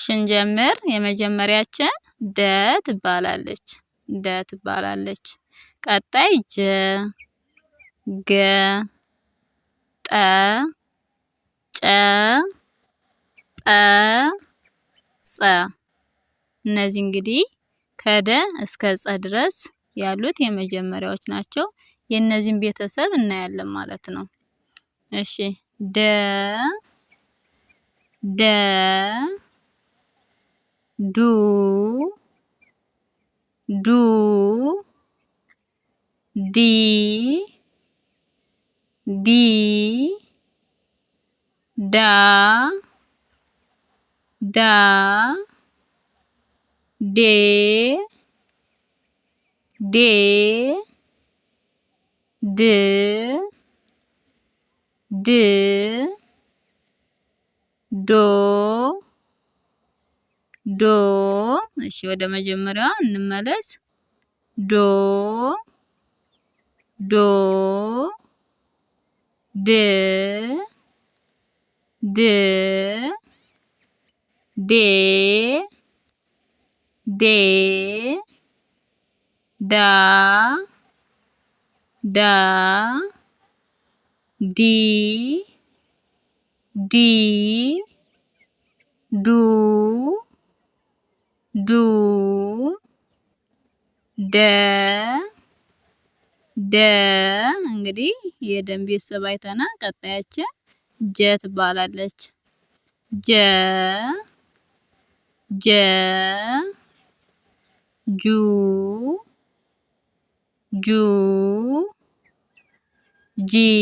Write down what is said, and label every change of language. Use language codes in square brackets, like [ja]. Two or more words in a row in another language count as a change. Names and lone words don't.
[am] እንጀምር። የመጀመሪያችን ደ ትባላለች። ደ ትባላለች። ቀጣይ ጀ፣ ገ፣ ጠ፣ ጨ፣ ጰ፣ ጸ። እነዚህ እንግዲህ ከደ እስከ ጸ ድረስ ያሉት የመጀመሪያዎች ናቸው። የእነዚህን ቤተሰብ እናያለን ማለት ነው። እሺ ደ፣ ደ፣ ዱ፣ ዱ፣ ዲ፣ ዲ፣ ዳ፣ ዳ፣ ዴ፣ ዴ፣ ድ፣ ድ፣ ዶ፣ ዶ። እሺ ወደ መጀመሪያዋ እንመለስ። ዶ፣ ዶ፣ ድ፣ ድ፣ ዴ፣ ዴ፣ ዳ፣ ዳ፣ ዲ፣ ዲ፣ ዱ፣ ዱ፣ ደ፣ ደ። እንግዲህ የደን ቤተሰብ አይተናል። ቀጣያችን ጀ ትባላለች። ጀ፣ ጀ፣ ጁ፣ ጁ፣ ጂ፣